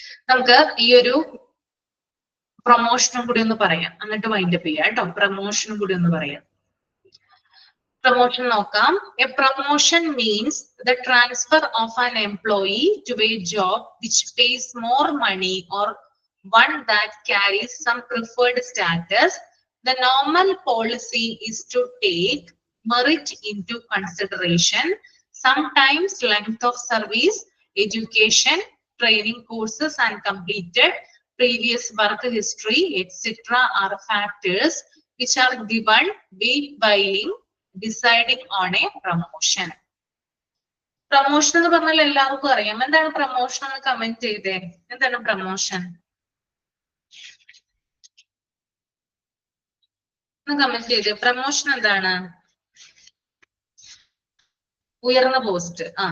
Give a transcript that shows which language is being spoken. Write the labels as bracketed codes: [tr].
[ml] നമുക്ക് ഈ ഒരു പ്രൊമോഷനും കൂടി ഒന്ന് പറയാം, എന്നിട്ട് വൈൻഡപ്പ് ചെയ്യാം കേട്ടോ. പ്രൊമോഷനും കൂടി ഒന്ന് പറയാം. പ്രൊമോഷൻ നോക്കാം. [en] A promotion means the transfer of an employee to a job which pays more money or one that carries some preferred status. The normal policy is to take merit into consideration. Sometimes length of service, education, training courses and completed previous work history, etc. are factors which are given weight while deciding on a promotion. [ml] Promotion എന്ന് പറഞ്ഞാൽ എല്ലാവർക്കും അറിയാം. എന്താണ് promotion എന്ന് comment ചെയ്തേ. എന്താണ് promotion? Comment ചെയ്ത്. Promotion എന്താണ്? ഉയർന്ന പോസ്റ്റ്.